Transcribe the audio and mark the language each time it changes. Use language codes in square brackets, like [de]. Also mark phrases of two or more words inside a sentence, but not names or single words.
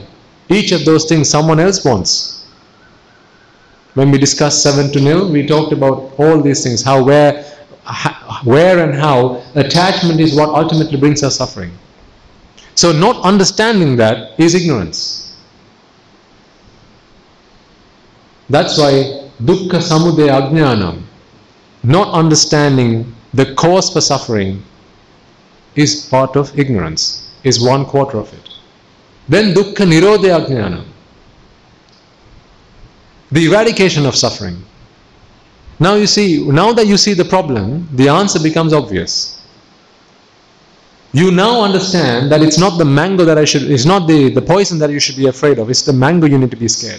[en] Each of those things someone else wants. When we discussed 7-0, we talked about all these things, how, where and how attachment is what ultimately brings us suffering. So not understanding that is ignorance. That's why [pi] dukkha samudaya ajñānam, [en] not understanding the cause for suffering, is part of ignorance, is 1/4 of it. [pi] Then dukkha nirodha ajñānam, [en] the eradication of suffering. Now that you see the problem, the answer becomes obvious. You now understand that it's not the mango that it's not the poison that you should be afraid of, it's the mango you need to be scared of.